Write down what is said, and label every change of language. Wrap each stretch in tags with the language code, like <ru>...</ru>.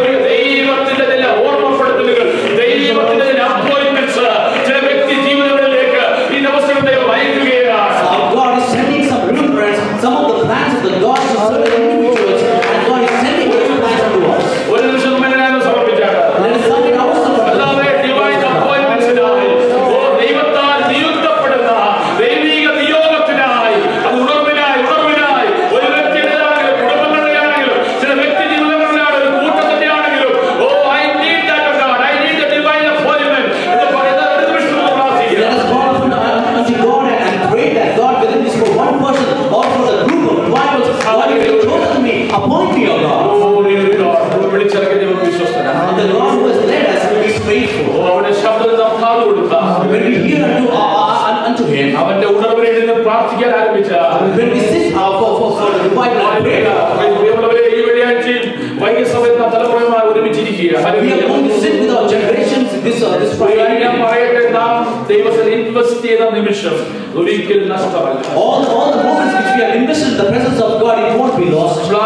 <ml>ദൈവത്തിന്റെ ചില ഓർമ്മപ്പെടുത്തലുകൾ, ദൈവത്തിന്റെ ചില അപ്പോയിന്റ്മെന്റ്സ് ചില വ്യക്തി ജീവിതങ്ങളിലേക്ക് ഈ ദിവസം ദൈവം അയക്കുകയാണ്.</ml> <en>God is sending some blueprints, some of the plans of the God to certain individuals, and God is sending those plans to us.</en> <ml>ഒരു നിമിഷം ഞാൻ സമർപ്പിച്ചാണ്.</ml> <en>Let us submit ourselves.</en> <ml>അല്ലാതെ ഡിവൈൻ അപ്പോയിന്റ്മെന്റ്സിനായി ദൈവത്താൽ നിയുക്തപ്പെടുന്ന ദൈവിക നിയോഗത്തിനായി, അത് ഉണർവിനായി ഒരു വ്യക്തിയുടേതാണെങ്കിലും കുടുംബങ്ങളുടെയാണെങ്കിലും ചില വ്യക്തി ജീവിതങ്ങളിലാണ് ഒരു കൂട്ടത്തിന്റെ ആണെങ്കിലും</ml> <en>I need that of God, I need the divine appointment</en> <ml>എന്ന് പറയുന്ന ഒരു നിമിഷം പ്രാർത്ഥിക്കുക.</ml> <en>Let us call unto God and pray that God, whether it is for one person or for the group of revivals, God, if you have chosen me, appoint me, O God.</en> <ml>വിളിച്ചിറക്കി ദൈവം വിശ്വസ്തനാണ്.</ml> <en>And the God who has led us is faithful.</en> <ml>അവന്റെ ശബ്ദത്തിൽ നാം കാതുകൊടുത്താൽ</ml> <en>When we hear unto him,</en> <ml>അവന്റെ ഉണർവിനെ നിന്ന് പ്രാർത്ഥിക്കാൻ ആരംഭിച്ചാൽ</ml> <en>when we sit for the revival and prayer,</en> <ml>ഈ വെള്ളിയാഴ്ചയിൽ വൈകിയ സമയത്ത് നാം തലമുറയുമായി ഒരുമിച്ചിരിക്കുക.</ml> <en>we are going to sit with our generations this Friday.</en> <ml>ഞാൻ പറയട്ടെ, നാം ദൈവത്തിൽ ഇൻവെസ്റ്റ് ചെയ്ത നിമിഷം ഒരിക്കലും നഷ്ടമല്ല.</ml> <en>All the moments which we have invested in the presence of God, it won't be lost.</en>